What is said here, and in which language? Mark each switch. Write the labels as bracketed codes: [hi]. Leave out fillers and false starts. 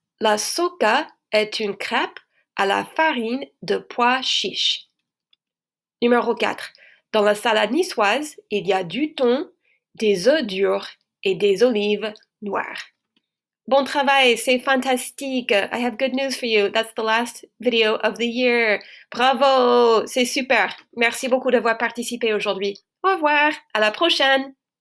[fr] La soca est une crêpe à la farine de pois chiches. Numéro 4. Dans la salade niçoise, il y a du thon, des œufs durs et des olives noires. Bon travail, c'est fantastique. [en] I have good news for you. That's the last video of the year. [fr] Bravo, c'est super. Merci beaucoup d'avoir participé aujourd'hui. Au revoir, à la prochaine.